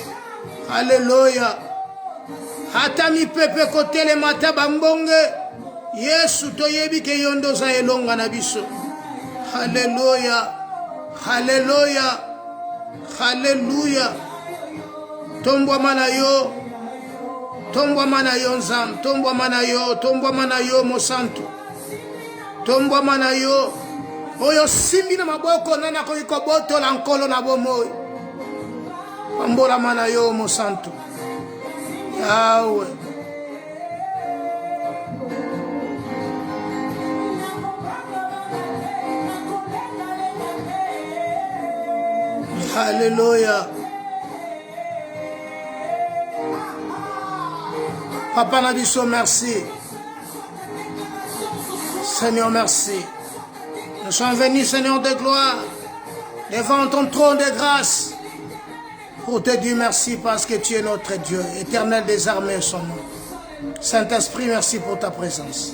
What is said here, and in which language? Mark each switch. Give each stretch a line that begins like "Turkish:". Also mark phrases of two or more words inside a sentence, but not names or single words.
Lingala: Alléluia. Hata mi pepe ko telemata bambonge. Yesu toyebi ke yondo za elonga na biso. Alléluia. Alléluia. Alléluia. Tombwa mana yo. Tombwa mana yo nzam. Tombwa mana yo. Tombwa mana yo mosantu. Tombwa mana yo. Oyo simbi na maboko nana ko ikoboto la nkolo na bomoi. Pambola mana yo mosantu. Yahweh. Alléluia. Papa Nabiso,
French: merci. Seigneur, merci. Nous sommes venus, Seigneur de gloire, devant ton trône de grâce, pour te dire merci parce que tu es notre Dieu, éternel des armées, son nom. Saint-Esprit, merci pour ta présence.